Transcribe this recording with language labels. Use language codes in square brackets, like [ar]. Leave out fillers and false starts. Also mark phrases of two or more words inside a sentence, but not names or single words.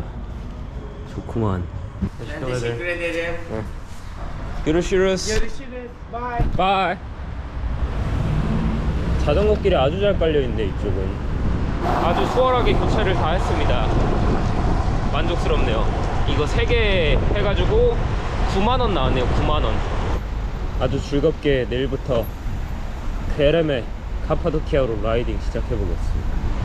[ko] 좋구만. [tr] Teşekkür ederim. Görüşürüz. Görüşürüz. [en] Bye. [ko] 바이. 자전거 길이 아주 잘 깔려 있네. 이쪽은 아주 수월하게 교체를 다 했습니다. 만족스럽네요. 이거 3개 해가지고 9만원 나왔네요. 9만원. 아주 즐겁게 내일부터 베레메 카파도키아로 라이딩 시작해보겠습니다.